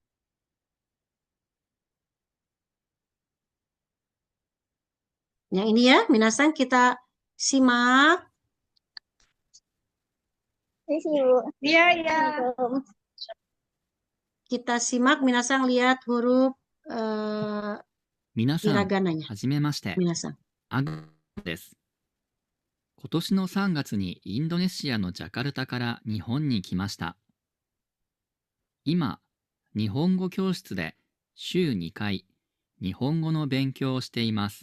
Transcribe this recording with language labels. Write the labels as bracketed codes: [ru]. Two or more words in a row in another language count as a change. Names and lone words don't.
[id] Yang ini ya, Minasang kita simak. Iya, iya. Kita simak, Minasang lihat huruf [ja] 皆さん、 [id] hiragananya. [ja] はじめまして。 Minasang. アグです。今年の3月にインドネシアのジャカルタから日本に来ました。今、日本語教室で週2回日本語の勉強をしています。